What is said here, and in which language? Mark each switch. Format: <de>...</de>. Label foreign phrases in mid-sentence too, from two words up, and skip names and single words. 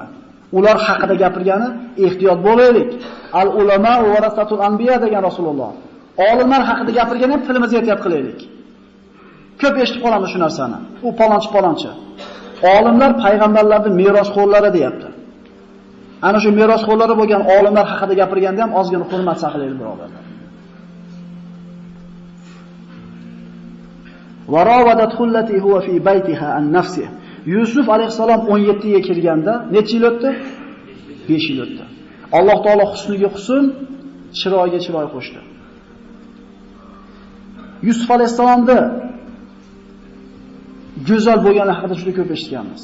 <uz>Ular haqida gapirgani ehtiyot bo'laylik.</uz> <ar>العلماء ورثة الأنبياء</ar> <uz>degan Rasululloh. Olimlar haqida gapirgani ham tilimizga ehtiyot qilaylik. Ko'p eshitib qolamiz shu narsani. U palonchi. Olimlar payg'ambarlarning merosxo'rlari deyapti. Ana shu merosxo'rlari bo'lgan olimlar haqida gapirganda ham ozgina hurmat saqlaylik, birodarlar.</uz> <ar>وراودت التي هو في بيتها عن نفسه.</ar> <uz>Yusuf alayhisalom 17 ga kirganda necha yil o'tdi? 5 yil o'tdi. Alloh taolo husniga husn, chiroyga chiroy qo'shdi. Yusuf alayhisalomda go'zal bo'lgani haqida juda ko'p eshitganmiz.</uz>